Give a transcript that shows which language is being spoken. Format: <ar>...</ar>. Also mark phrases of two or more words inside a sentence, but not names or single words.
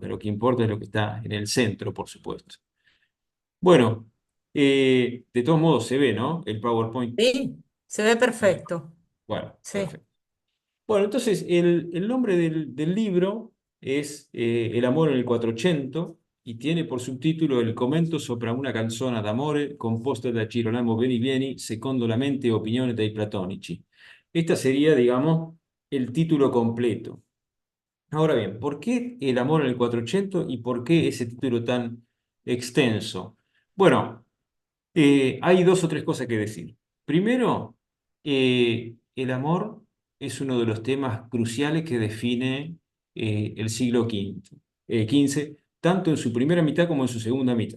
<es>Lo que importa es lo que está en el centro, por supuesto. Bueno, de todos modos se ve, ¿no? El PowerPoint. Sí, se ve perfecto. Bueno, Sí. perfecto. Bueno, entonces el nombre del libro es El amor en el Quattrocento y tiene por subtítulo El commento sopra una canzone d'amore composta da Girolamo Benivieni secondo la mente e opinione dei platonici. Esta sería, digamos, el título completo. Ahora bien, ¿por qué El amor en el Quattrocento y por qué ese título tan extenso? Bueno, hay dos o tres cosas que decir. Primero, el amor es uno de los temas cruciales que define el siglo XV, tanto en su primera mitad como en su segunda mitad.</es>